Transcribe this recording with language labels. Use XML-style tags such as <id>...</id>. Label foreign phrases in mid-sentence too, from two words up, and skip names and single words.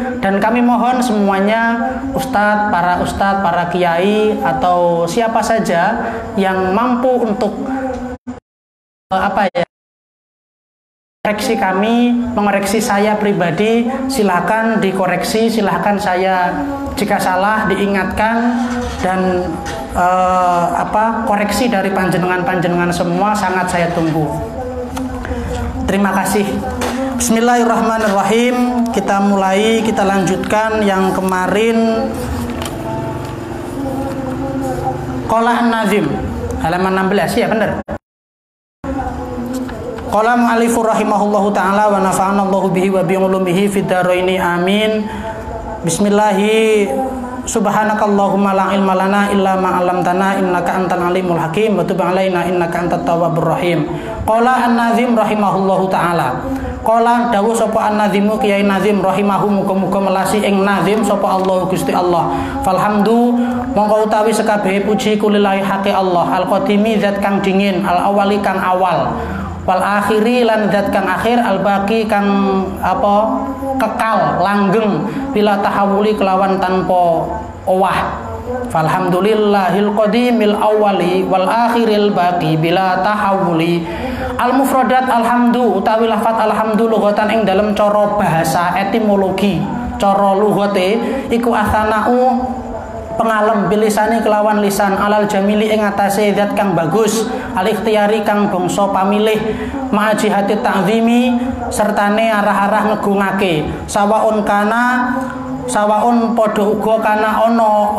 <id>Dan kami mohon semuanya ustadz, para kiai atau siapa saja yang mampu untuk koreksi kami, mengoreksi saya pribadi, silahkan dikoreksi, silahkan saya jika salah diingatkan, dan koreksi dari panjenengan semua sangat saya tunggu. Terima kasih. Bismillahirrahmanirrahim. Kita mulai, kita lanjutkan yang kemarin.</id> <ar>قال الناظم</ar> <id>halaman 16 ya, benar.</id> <ar>قال المؤلف رحمه الله تعالى ونفعنا الله به وبعلومه في الدارين آمين. بسم الله سبحانك اللهم لا علم لنا إلا ما علمتنا إنك أنت العليم الحكيم وتب علينا إنك أنت التواب الرحيم. قال الناظم رحمه الله تعالى.</ar> <jv>Qala dawuh sapa an-Nazimu Kiai Nazim rahimahu muga-muga melasi ing Nazim sapa Allah Gusti Allah. Falhamdu mongko utawi sekabehe puji kulillahi haqi Allah al-qadimi zat kang dingin, al-awwali kang awal,</jv> <ar>والآخر</ar> <jv>lan zat kang akhir,</jv> <ar>الباقي</ar> <jv>kang kekal langgeng,</jv> <ar>بلا تحول</ar> <jv>kelawan tanpa owah.</jv> <ar>فالحمد لله القديم الأول والآخر الباقي بلا تحول. المفردات الحمد</ar> <jv>utawi lafat alhamdu lughatan ing dalem cara bahasa etimologi, cara lughate iku atsana'u pengalem bilisani kelawan lisan</jv> <ar>على الجميل</ar> <jv>ing atase zat kang bagus,</jv> <ar>الاختياري</ar> <jv>kang bangsa pamilih,</jv> <ar>مع جهة التعظيم</ar> <jv>sertane arah-arah ngegungake, sawaun padha uga kana ana</jv>